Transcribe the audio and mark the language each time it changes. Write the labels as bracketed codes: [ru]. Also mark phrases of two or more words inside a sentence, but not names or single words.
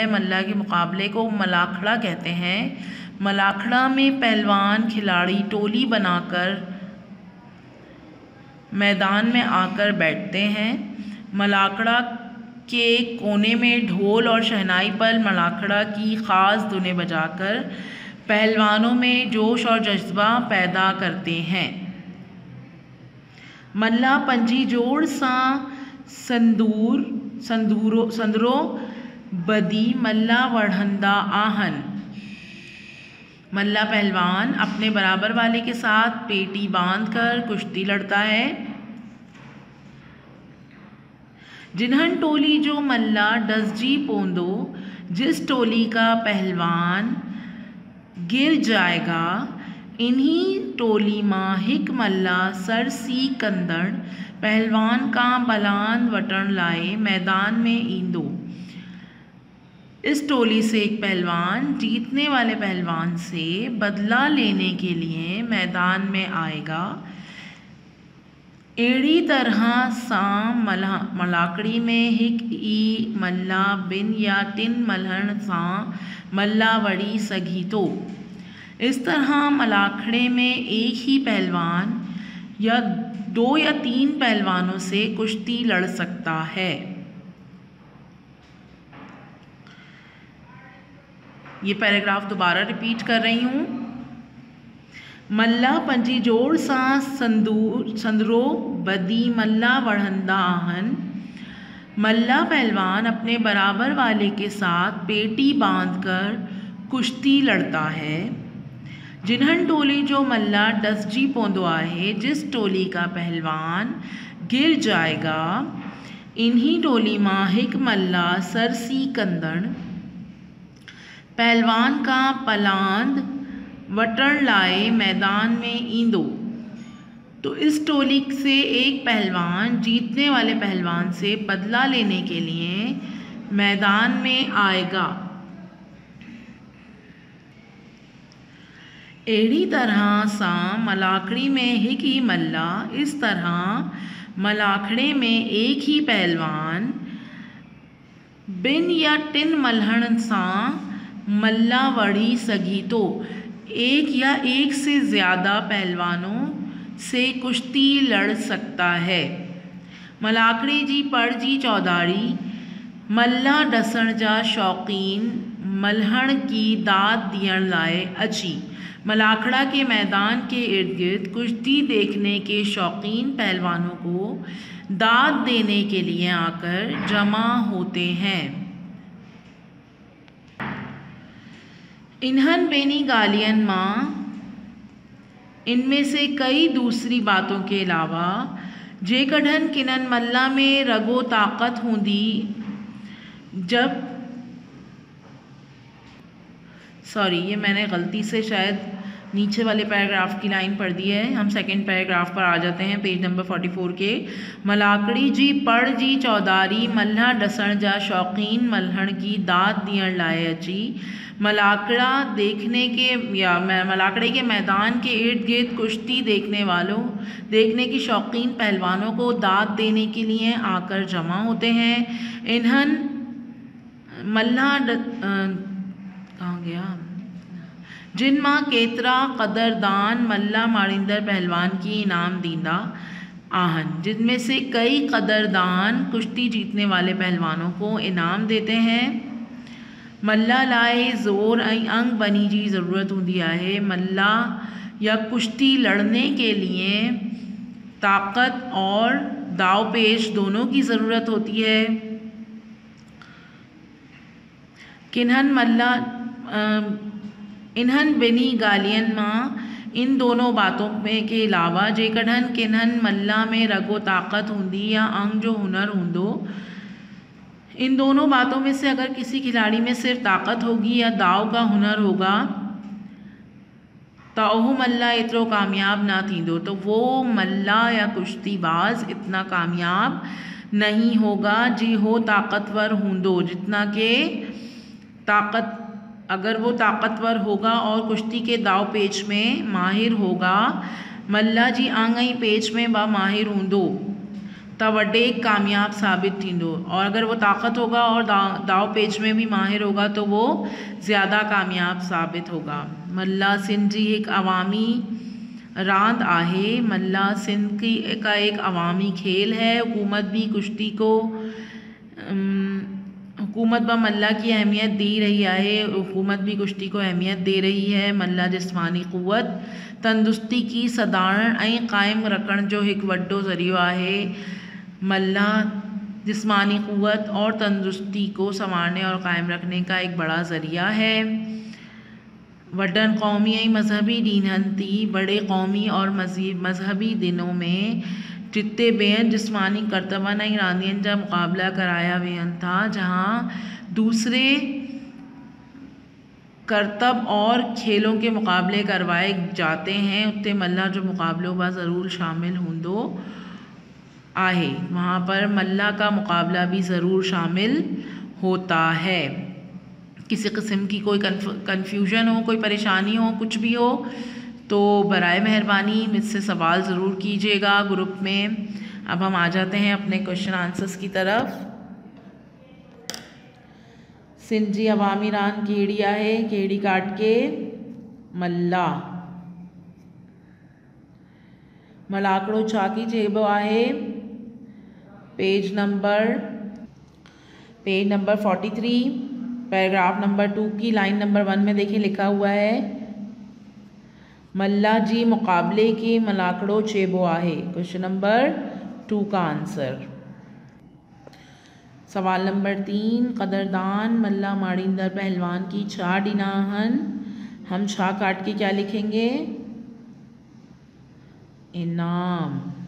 [hi] मल्ला के मुकाबले को मलाखड़ा कहते हैं। मलाखड़ा में पहलवान खिलाड़ी टोली बनाकर मैदान में आकर बैठते हैं। मलाखड़ा के कोने में ढोल और शहनाई पर मलाखड़ा की ख़ास धुनें बजाकर पहलवानों में जोश और जज्बा पैदा करते हैं। [sd] मल्ला पंजी जोड़ सां संदूरो बदी मल्ला वढ़ंदा आहन। [hi] मल्ला पहलवान अपने बराबर वाले के साथ पेटी बांधकर कुश्ती लड़ता है। [sd] जिन्हन टोली जो मल्ला डसजी पोंदो, [hi] जिस टोली का पहलवान गिर जाएगा, [sd] इन्हीं टोली मां हिक मल्ला सरसी कंदड़ पहलवान का बलान वटण लाए मैदान में ईंदो। [hi] इस टोली से एक पहलवान जीतने वाले पहलवान से बदला लेने के लिए मैदान में आएगा। [sd] अहिड़ी तरह सां मलाकड़ी में हिक ई मल्ला बिन या टिन मल्हण सां मल्ला वड़ी सघी थो। [hi] इस तरह मलाखड़े में एक ही पहलवान या 2 या 3 पहलवानों से कुश्ती लड़ सकता है। ये पैराग्राफ दोबारा रिपीट कर रही हूँ। [sd] मल्ला पंजी जोड़ सां संदरो बदी मल्ला वढ़ंदा आहन। [hi] मल्ला पहलवान अपने बराबर वाले के साथ पेटी बांधकर कुश्ती लड़ता है। [sd] जिन्हन टोली जो मल्ला डसजी पोंदो आहे, जिस टोली का पहलवान गिर जाएगा, इन्हीं टोली मां हिक मल्ला सरसी कंदड़ पहलवान का पलांद वटण लाए मैदान में ईंदो। [hi] तो इस टोली से एक पहलवान जीतने वाले पहलवान से बदला लेने के लिए मैदान में आएगा। [sd] अहिड़ी तरह सां मलाखड़ी में हिक ही मल्ला, [hi] इस तरह मलाखड़े में एक ही पहलवान [sd] बिन या टिन मल्हड़नि सां मल्ला वड़ी सघी तो। [hi] एक या एक से ज़्यादा पहलवानों से कुश्ती लड़ सकता है। [sd] मलाखड़ी जी पड़ जी चौधारी मल्ला डसण जा शौक़ीन मल्हण की दाद दियण लाए अची। [hi] मलाखड़ा के मैदान के इर्द गिर्द कुश्ती देखने के शौकीन पहलवानों को दाद देने के लिए आकर जमा होते हैं। [sd] इन्हन बेनी गालियन मां [hi] इनमें से कई दूसरी बातों के अलावा [sd] जेकॾहिं किनन मल्ला में रगो ताकत हूंदी, [hi] जब ये मैंने गलती से शायद नीचे वाले पैराग्राफ की लाइन पढ़ दी है। हम [en] second paragraph [hi] पर आ जाते हैं, [en] page number [hi] 44 के। [sd] मलाखड़ी जी पड़ जी चौधारी मल्हा डसण जा शौकीन मल्हण की दाद दियण लाए अची। [hi] मलाखड़ा मलाखड़े के मैदान के इर्द गिर्द कुश्ती देखने की शौकीन पहलवानों को दाद देने के लिए आकर जमा होते हैं। [sd] इन्हन मल्हा कहाँ गया जिन मां केतरा कदरदान मल्ला माड़ींदड़ पहलवान की इनाम दींदा आहन, [hi] जिनमें से कई कदरदान कुश्ती जीतने वाले पहलवानों को इनाम देते हैं। [sd] मल्ला लाए ज़ोर ऐं अंग बनी जी ज़रूरत हूंदी आहे। [hi] मल्ला या कुश्ती लड़ने के लिए ताकत और दावपेश दोनों की ज़रूरत होती है। [sd] इन्हन बिनी गालियन मां [hi] इन दोनों बातों में के अलावा [sd] जेकॾहिं किन्हन मल्ला में रगो ताकत हूंदी या अंग जो हुनर हूंदो, [hi] इन दोनों बातों में से अगर किसी खिलाड़ी में सिर्फ ताकत होगी या दाव का हुनर होगा तो वो मल्ला इतरो कामयाब ना थींदो, तो वो मल्ला या कुश्तीबाज इतना कामयाब नहीं होगा [sd] जी हो ताकतवर हूंदो। [hi] जितना के अगर वो ताकतवर होगा और कुश्ती के दाव पेच में माहिर होगा, [sd] मल्ला जी आंग ऐं पेच में बा माहिर हूंदो त वॾे कामयाब साबित थींदो। [hi] और अगर वो ताकत होगा और दाव पेच में भी माहिर होगा तो वो ज़्यादा कामयाब साबित होगा। [sd] मल्ला सिंध जी एक अवामी रांद आहे। [hi] मल्ला सिंध का एक अवामी खेल है। हुकूमत ब मल्ला की अहमियत दे रही है। हुकूमत भी कुश्ती को अहमियत दे रही है। [sd] मल्ला जिस्मानी क़ुव्वत तंदुरुस्ती की सदारण ऐं क़ाइम रखण जो एक वड्डो ज़रियो आहे। [hi] मल्ला जिस्मानी क़ुव्वत और तंदुरुस्ती को संवारने और कायम रखने का एक बड़ा ज़रिया है। [sd] वडन कौमी ऐं मजहबी ॾींहंनि थी [hi] बड़े कौमी और मजहबी दिनों में [sd] जिते बेअन जिस्मानी करतबनि ऐं रांदियुनि जा मुक़ाबला कराया वेहनि था, [hi] जहाँ दूसरे करतब और खेलों के मुकाबले करवाए जाते हैं, [sd] उते मल्ला जो मुकाबलों में ज़रूर शामिल हूंदो आहे। [hi] वहाँ पर मल्ला का मुकाबला भी ज़रूर शामिल होता है। किसी किस्म की कोई कन्फ्यूजन हो, कोई परेशानी हो, कुछ भी हो तो बराए मेहरबानी मुझसे सवाल ज़रूर कीजिएगा ग्रुप में। अब हम आ जाते हैं अपने [en] question answers [hi] की तरफ। [sd] सिंध जी अवामी रांदि कहिड़ी आहे? कहिड़ी काट के मल्ला। मलाखड़ो छा की चइबो आहे? [en] page number 43 paragraph number 2 [hi] की [en] line number [hi] 1 में देखिए लिखा हुआ है [sd] मल्ला जी मुकाबले के मलाखड़ो चइबो आहे। [en] question number [hi] 2 का आंसर। सवाल नंबर 3 [sd] कदरदान मल्ला माड़ींदड़ पहलवान की छा ॾिना आहिनि। [hi] हम छा काट के क्या लिखेंगे? इनाम।